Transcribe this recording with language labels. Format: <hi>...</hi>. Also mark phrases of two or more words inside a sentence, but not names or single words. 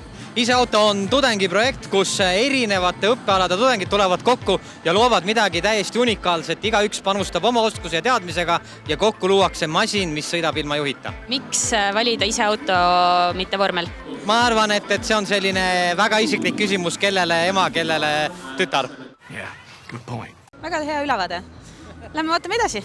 <et>Iseauto on tudengiprojekt, kus erinevate õppealade tudengid tulevad kokku ja loovad midagi täiesti unikaalset. Igaüks panustab oma oskuse ja teadmisega ja kokku luuakse masin, mis sõidab ilma juhita. Miks valida iseauto, mitte vormel? Ma arvan, et see on selline väga isiklik küsimus, kellele ema, kellele tütar.</et> <en>Yeah, good point.</en> <et>Väga hea ülevaade. Lähme vaatame edasi.</et>